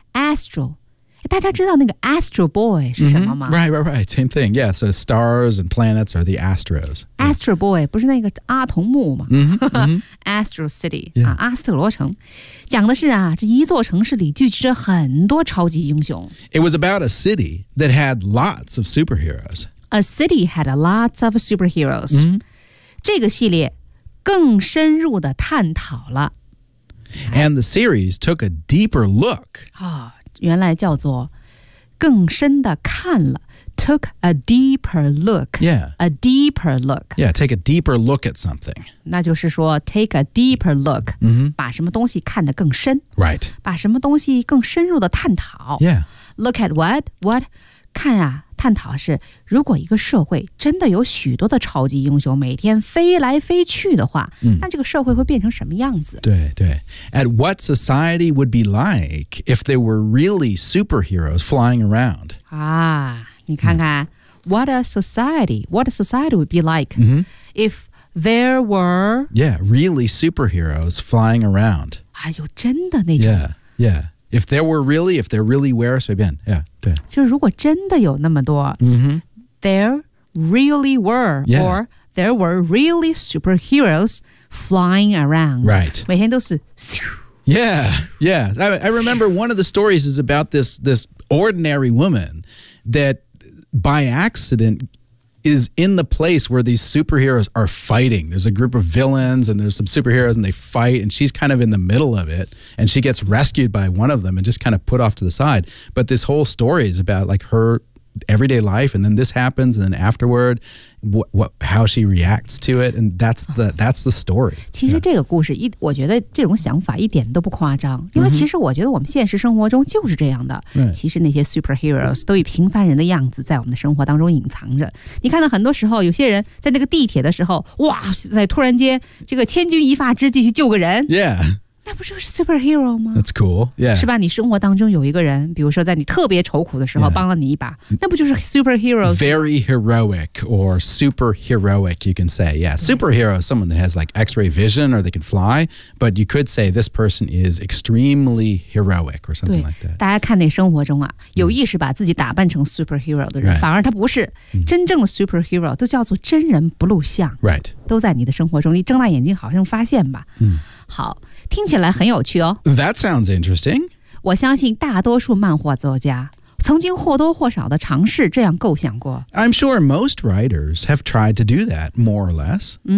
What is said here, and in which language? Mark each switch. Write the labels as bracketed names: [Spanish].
[Chinese] Astro. 大家知道那个 Astro Boy 是什么吗、 [English] Right. Same thing. Yeah, so stars and planets are the astros. [Chinese] Astro Boy 不是那个阿童木吗、Astro City,、 [English] yeah. [Chinese] 阿斯特罗城。讲的是啊，这一座城市里聚集着很多超级英雄。 [English] It was about a city that had lots of superheroes. A city had lots of superheroes.、 [Chinese] 这个系列更深入地探讨了。 [English] And the series took a deeper look.、 [Chinese] 原来叫做更深地看了。 [English] Took a deeper look. Yeah. A deeper look. Yeah, take a deeper look at something. [Chinese] 那就是说 [English] take a deeper look,、 [Chinese] 把什么东西看得更深。 [English] Right. [Chinese] 把什么东西更深入的探讨。 [English] Yeah. Look at what? What? [Chinese] 看啊，探讨是如果一个社会真的有许多的超级英雄每天飞来飞去的话、那这个社会会变成什么样子？对对。 [English] At what society would be like if there were really superheroes flying around? [Chinese] 啊。你看看、 [English] what a society would be like、if there were yeah really superheroes flying around [Chinese] 哎呦真的那种 [English] yeah if there were really if there really were [Chinese] 随便 [English] yeah [Chinese] 对就是如果真的有那么多、 [English] there really were、or there were really superheroes flying around right [Chinese] 每天都是 [English] yeah I remember one of the stories is about this ordinary woman thatby accident is in the place where these superheroes are fighting. There's a group of villains and there's some superheroes and they fight and she's kind of in the middle of it and she gets rescued by one of them and just kind of put off to the side. But this whole story is about like her everyday life and then this happens and then afterward, how she reacts to it and that's the story. [Chinese] 其实这个故事、我觉得这种想法一点都不夸张因为其实我觉得我们现实生活中就是这样的、其实那些 superheroes 都以平凡人的样子在我们的生活当中隐藏着你看到很多时候有些人在那个地铁的时候哇在突然间这个千钧一发之际去救个人 [English] yeah [Chinese] 那不就是 superhero 吗 [English] That's cool, yeah. [Chinese] 是吧你生活当中有一个人比如说在你特别愁苦的时候、帮了你一把那不就是 superhero? [English] Very heroic or superheroic, you can say, yeah. Superhero is someone that has like x-ray vision or they can fly, but you could say this person is extremely heroic or something like that. [Chinese] 大家看那生活中啊有意识把自己打扮成 superhero 的人、反而他不是真正的 superhero, 都叫做真人不露相。 [English] Right. [Chinese] 都在你的生活中你睁大眼睛好像发现吧。好听起来很有趣哦。 [English] That sounds interesting. [Chinese] 我相信大多数漫画作家曾经或多或少地尝试这样构想过。 [English] I'm sure most writers have tried to do that, more or less.